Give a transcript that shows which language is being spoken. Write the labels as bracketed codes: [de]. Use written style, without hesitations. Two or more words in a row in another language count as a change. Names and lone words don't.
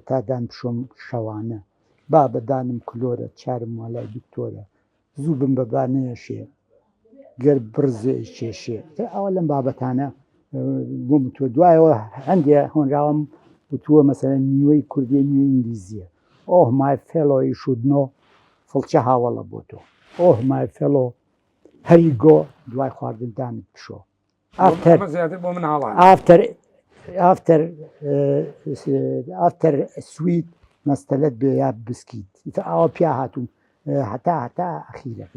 [ckb] تا دان بشۆم شەوانە با بەدانم کلۆرە چارم والای دکتۆرە زوو بم بەبانەیەشێ گەر برزێ کێشێ ئەوە لەم بابەتانە بۆم تۆ دوایەوە هەندێ هۆنراوم وتووە مەسەلەن نیوەی کوردی نیوە ئینگلیزیە [en] Oh my fellow you should know [ckb] فڵچە هاوڵە بۆ تۆ [en] Oh my fellow hurry go [ckb] دوای خواردندانت بشۆ [en] after sweet [ckb] مەستەلەت بێ یا بسکیت ئەوە پیا هاتووم هەتا ئەخیرەکەی